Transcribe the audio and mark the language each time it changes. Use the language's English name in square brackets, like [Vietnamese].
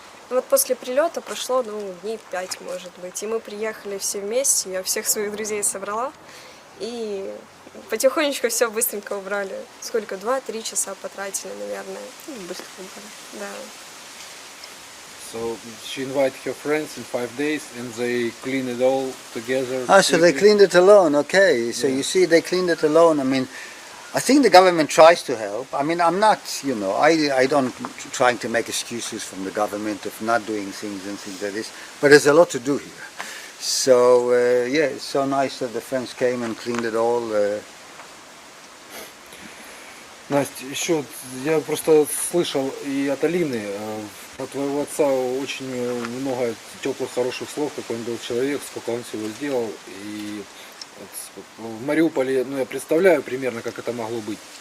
[Russian] Вот после прилета прошло, дней 5, может быть, и мы приехали все вместе, я всех своих друзей собрала, и потихонечку все быстренько убрали. Сколько? 2-3 часа потратили, наверное. Быстро убрали. Да. [English] So she invited her friends in 5 days, and they cleaned it all together. So they cleaned it alone, okay. So you see, they cleaned it alone. I mean, I think the government tries to help. I mean, I'm not, I don't trying to make excuses from the government of not doing things and things like this, but there's a lot to do here. So, yeah, it's so nice that the friends came and cleaned it all. [Russian] Настя, еще я просто слышал и от Алины, от твоего отца очень много теплых, хороших слов, какой он был человек, сколько он всего сделал. И в Мариуполе, я представляю примерно, как это могло быть.